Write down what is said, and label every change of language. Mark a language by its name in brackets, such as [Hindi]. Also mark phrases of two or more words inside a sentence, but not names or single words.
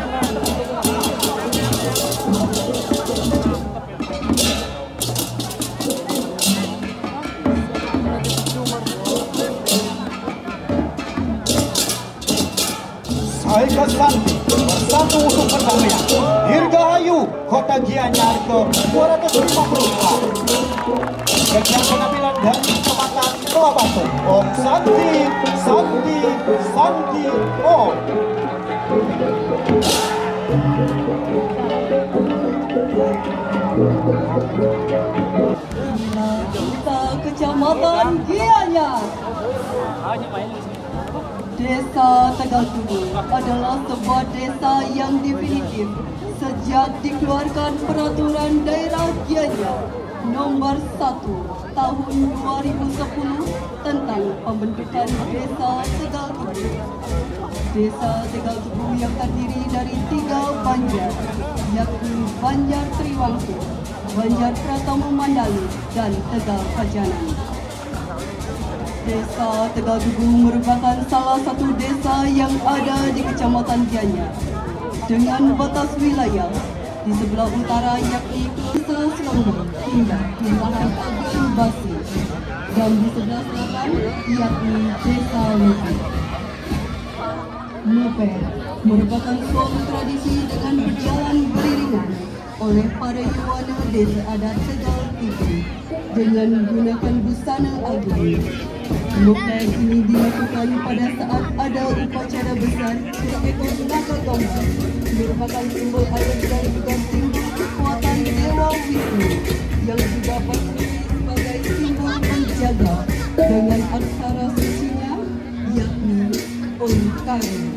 [Indonesian] Saya Santi bersatu untuk perdamaian Dirgahayu Kota Gianyar ke 254 Sekian penampilan dari Kecamatan Kelabatu. [Sanskrit] Om Santi, Santi, Santi, Om. [Indonesian] Desa Kecamatan Gianyar. Desa Tegal Tugu adalah sebuah desa yang definitif sejak dikeluarkan Peraturan Daerah Gianyar Nomor 1 Tahun 2010 tentang pembentukan Desa Tegal Tugu. Desa Tegal Tugu yang terdiri dari 3 banjar, yakni Banjar Triwangsa, Banjar Pratama Mandali, dan Tegal Kajanan. Desa Tegal Tugu merupakan salah satu desa yang ada di Kecamatan Gianyar dengan batas wilayah di sebelah utara yakni Desa Selangor hingga Kelurahan Agung Basi dan di sebelah selatan yakni Desa Lupi. Mupe merupakan suatu tradisi dengan berjalan beriringan oleh para yuwana desa adat Tegal Tugu dengan menggunakan busana agung. Mukeh ini dilakukan pada saat ada upacara besar seekor naga gambang, merupakan simbol air dan juga simbol kekuatan Dewa Wisnu yang juga berfungsi sebagai simbol penjaga dengan aksara sucinya yakni Onkara.